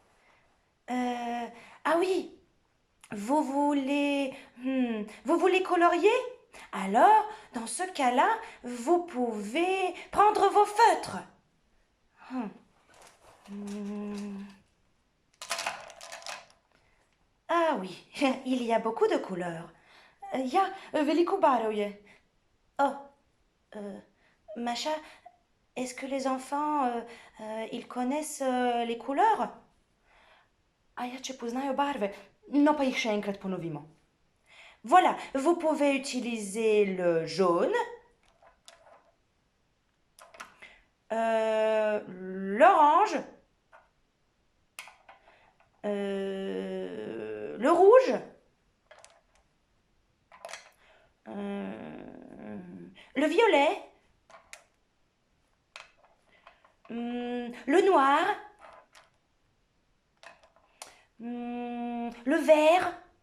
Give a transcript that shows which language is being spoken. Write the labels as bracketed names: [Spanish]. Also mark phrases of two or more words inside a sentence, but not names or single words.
[French] Ah oui. Vous voulez colorier? Alors, dans ce cas-là, vous pouvez prendre vos feutres. Ah oui, il y a beaucoup de couleurs. [Slovenian] ja, veliko barv je. [French] Oh, Macha, est-ce que les enfants, ils connaissent les couleurs? [Slovenian] A ja, če poznajo barve, no pa jih še enkrat ponovimo. [French] Voilà, vous pouvez utiliser le jaune, l'orange, le rouge, le violet, le noir, le vert.